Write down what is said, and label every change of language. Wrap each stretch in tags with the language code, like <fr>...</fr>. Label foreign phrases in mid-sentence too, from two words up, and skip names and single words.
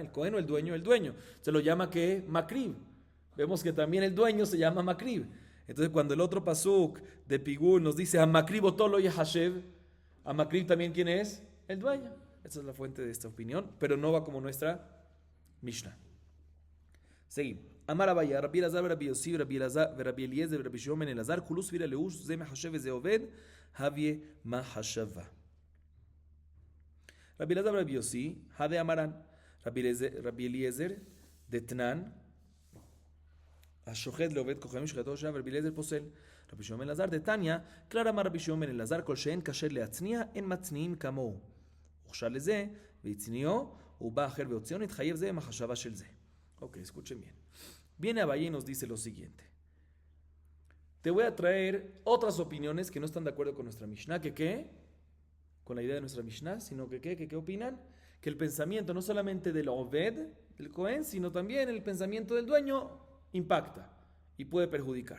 <es>¿El Cohen o el dueño? El dueño. Se lo llama, ¿qué? Makriv. Vemos que también el dueño se llama Makriv. Entonces cuando el otro pasuk de Pigul nos dice,</es> <he>המקריב אותו לא יחשב,</he> <es>Hamakriv también, ¿quién es? El dueño. Esa es la fuente de esta opinión, pero no va como nuestra Mishnah. Seguimos.</es> <he>אמר אביי, רבי אלעזר, רבי יוסי, רבי אליעזר, רבי שמעון בן אלעזר,</he> <arc>כולהו סבירא להו, זה מחשב זה עובד, הויא מחשבה. רבי אלעזר, רבי יוסי, הא דאמרן, רבי אליעזר, דתנן,</arc> <he>השוחט לעובד כוכבים שחטאו שם ורבי אליעזר פוסל. רבי שמעון בן אלעזר דתניא, כלל אמר רבי שמעון בן אלעזר, כל שאין כשר להצניע, אין מצניעים כמוהו. הוכשר לזה, והצניעו, הוא בא אחר והוציאו, נתחייב זה עם החשבה של זה.</he> <es>Ok, escuchen bien. Viene Abaye y nos dice lo siguiente. Te voy a traer otras opiniones que no están de acuerdo con nuestra Mishnah, que ¿qué? Con la idea de nuestra Mishnah, sino que ¿qué opinan? Que el pensamiento no solamente del Oved, del Cohen, sino también el pensamiento del dueño impacta y puede perjudicar.</es>